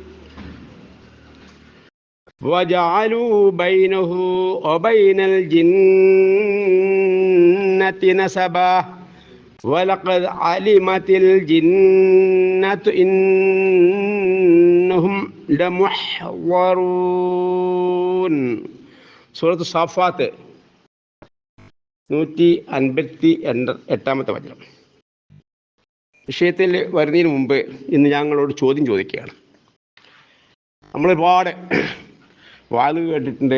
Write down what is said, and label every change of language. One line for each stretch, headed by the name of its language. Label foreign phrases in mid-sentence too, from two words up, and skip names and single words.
Arabic: وجعلوا بينه وبين الجنة نسبا ولقد علمت الجنة إنهم لمحضرون.
Malayalam: സൂറത്ത് സാഫാത്ത് 158 വചനം. വിഷയത്തിൽ വരുന്നതിന് മുമ്പ് ഇന്ന് ഞങ്ങളോട് ചോദ്യം ചോദിക്കുകയാണ്. നമ്മളൊരുപാട് വാത് കേട്ടിട്ടുണ്ട്.